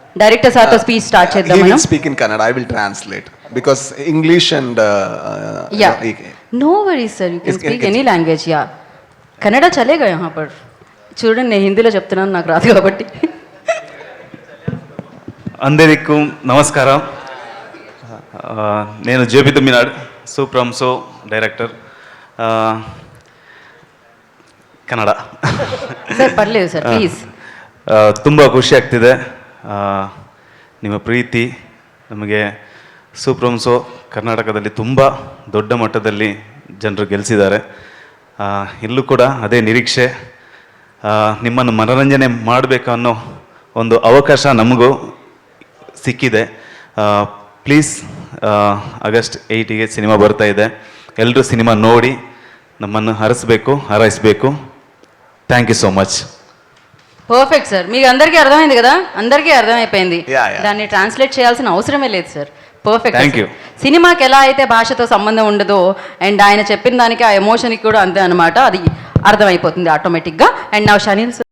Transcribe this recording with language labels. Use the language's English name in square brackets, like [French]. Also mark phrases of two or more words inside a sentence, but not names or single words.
[Telugu] డైరెక్టర్ సార్తో స్పీచ్ స్టార్ట్ చేద్దాం [English] He will [Telugu] మనం. [English] speak in Kannada. I will translate because English and Yeah. No worries sir, you can speak any language. Yeah. [Hindi] कन्नड़ चलेगा यहाँ पर. [Telugu] చూడండి నేను హిందీలో చెప్తున్నాను, నాకు రాదు కాబట్టి. అందరికీ నమస్కారం. [Kannada] నేను ಜೆ.ಬಿ. ತಮಿಳ್ನಾಡು ಸೂಪ್ರಂಸೋ ಡೈರೆಕ್ಟರ್ ಕನ್ನಡ. [Telugu] సర్ పర్లేదు సర్ ప్లీస్. [Kannada] ತುಂಬ ಖುಷಿ ಆಗ್ತಿದೆ ನಿಮ್ಮ ಪ್ರೀತಿ. ನಮಗೆ ಸೂಪ್ರಂಸೋ ಕರ್ನಾಟಕದಲ್ಲಿ ತುಂಬ ದೊಡ್ಡ ಮಟ್ಟದಲ್ಲಿ ಜನರು ಗೆಲ್ಲಿಸಿದ್ದಾರೆ. ಇಲ್ಲೂ ಕೂಡ ಅದೇ ನಿರೀಕ್ಷೆ. ನಿಮ್ಮನ್ನು ಮನೋರಂಜನೆ ಮಾಡಬೇಕು ಅನ್ನೋ ಒಂದು ಅವಕಾಶ ನಮಗೂ ಸಿಕ್ಕಿದೆ. ಪ್ಲೀಸ್ ಆಗಸ್ಟ್ 8ಗೆ ಸಿನಿಮಾ ಬರ್ತಾ ಇದೆ. ಎಲ್ಲರೂ ಸಿನಿಮಾ ನೋಡಿ ನಮ್ಮನ್ನು ಹಾರೈಸಬೇಕು. [English] thank you so much. [Telugu] పర్ఫెక్ట్ సార్, మీకు అందరికీ అర్థమైంది కదా? అందరికీ అర్థమైపోయింది. [English] Yeah. [Telugu] దాన్ని ట్రాన్స్లేట్ చేయాల్సిన అవసరమే లేదు సార్. పర్ఫెక్ట్. [English] thank you. [Telugu] సినిమాకి ఎలా అయితే భాషతో సంబంధం ఉండదో అండ్ ఆయన చెప్పిన దానికి ఆ ఎమోషన్కి కూడా అంతే అనమాట. అది అర్థమైపోతుంది ఆటోమేటిక్గా. అండ్ నా షనీల్